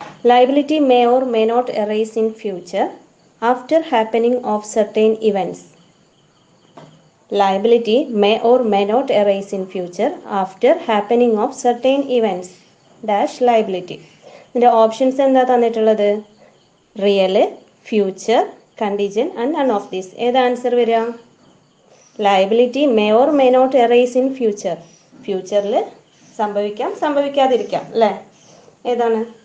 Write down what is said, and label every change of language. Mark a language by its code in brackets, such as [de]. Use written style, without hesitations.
[en] Liability may or may not arise in future after happening of certain events. Liability may or may not arise in future after happening of certain events dash liability. [ml] ഇതിൻ്റെ options എന്താ തന്നിട്ടുള്ളത്? [en] Real, future, contingent and none of these. [ml] ഏത് answer വരിക? [en] Liability may or may not arise in future. [ml] ഫ്യൂച്ചറിൽ സംഭവിക്കാം, സംഭവിക്കാതിരിക്കാം അല്ലേ? ഏതാണ്?